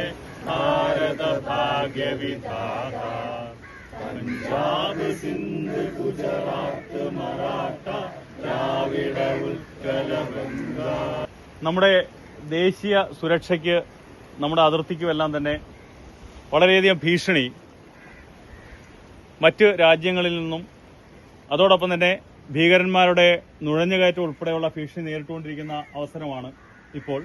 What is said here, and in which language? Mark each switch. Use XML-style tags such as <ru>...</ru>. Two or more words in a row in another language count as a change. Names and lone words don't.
<bn>ভারত ভাগ্য বিধাতা পাঞ্জাব সিন্ধ গুজরাট মারাঠা দ্রাবিড় উৎকল গঙ্গা.</bn> <ml>നമ്മുടെ ദേശീയ സുരക്ഷയ്ക്ക് നമ്മുടെ അതിർത്തിക്കുമെല്ലാം തന്നെ വളരെയധികം ഭീഷണി മറ്റ് രാജ്യങ്ങളിൽ നിന്നും അതോടൊപ്പം തന്നെ ഭീകരന്മാരുടെ നുഴഞ്ഞുകയറ്റം ഉൾപ്പെടെയുള്ള ഭീഷണി നേരിട്ടുകൊണ്ടിരിക്കുന്ന അവസരമാണ് ഇപ്പോൾ.</ml>